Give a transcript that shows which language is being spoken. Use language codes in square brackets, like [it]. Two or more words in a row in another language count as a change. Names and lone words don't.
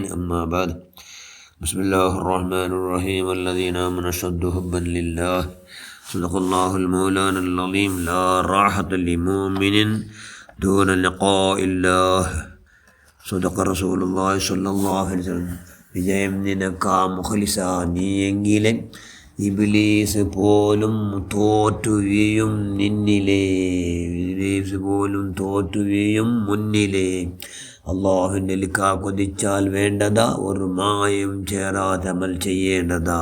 [ar] أما بعد. بسم الله الرحمن الرحيم. الذين آمنوا أشد حبا لله. صدق الله المولانا العظيم. لا راحة لمؤمن دون لقاء الله. صدق رسول الله صلى الله عليه وسلم. [ml] വിജയം നിനക്കാ മുഖലിസ നീയെങ്കിലെ ഇബ്ലീസ് പോലും തോറ്റുകയും നിന്നിലെ, ഇബ്ലീസ് പോലും തോറ്റുകയും മുന്നിലെ. അള്ളാഹുവിൻ്റെ ലിഖാ കൊതിച്ചാൽ വേണ്ടതാ, ഒരു മായം ചേരാതെ അമൽ ചെയ്യേണ്ടതാ.